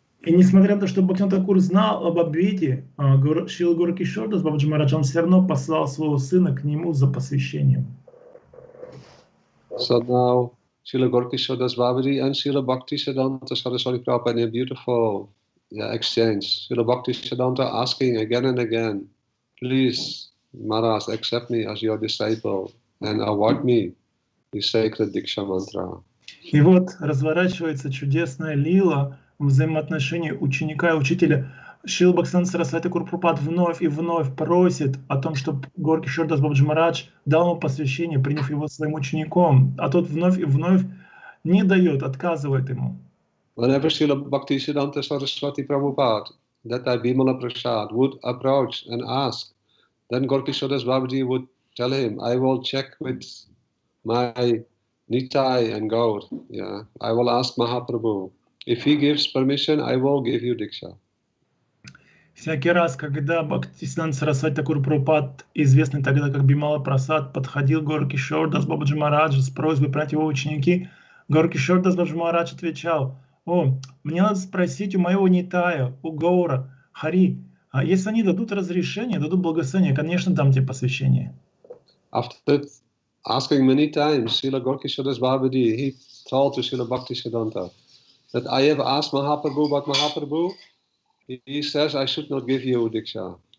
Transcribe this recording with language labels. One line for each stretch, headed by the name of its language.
Russian: И несмотря на то, что Бхактивinoda Тхакур знал об обете, Шрила Горки Шордас Бабаджи Махарадж, он все равно послал своего сына к нему за посвящением.
English: So now Srila Gorki Shodas Babaji and Srila Bhaktisiddhanta Saraswati Prabhupada in a beautiful exchange. Srila Bhaktisiddhanta asking again and again, please, Maharaj, accept me as your disciple and award me the sacred Diksha mantra.
Russian: И вот разворачивается чудесная лила взаимоотношений ученика и учителя. Шрила Бхактисиданта Сарасвати Тхакур Прабхупад вновь и вновь просит о том, чтобы Горки Шордас Бабаджи Махарадж дал ему посвящение, приняв его своим учеником, а тот вновь и вновь не дает, отказывает ему.
English: Whenever Srila Bhaktisiddhanta Saraswati Prabhupada, that Bimala Prasad, would approach and ask, then Gorki Shodas Babaji would tell him, I will check with my Nitai and Gaur. Yeah, I will ask Mahaprabhu. If he gives permission, I will give you Diksha.
Russian: Всякий раз, когда Бхактисиданта Сарасвати Тхакур Прабхупад, известный тогда как Бимала Прасад, подходил к Горки Шордас Бабаджи Махараджу с просьбой принять его ученики, Горки Шордас Бабаджи Махарадж отвечал: мне надо спросить у моего Нитая, у Гаура, Хари, если они дадут разрешение, дадут благословение, конечно, дам тебе посвящение.
English: After asking many times, Srila Gorki Shodas Babaji, he told to Srila Bhaktisiddhanta that I have asked Mahaprabhu, but Mahaprabhu, he says I should not give you Diksha.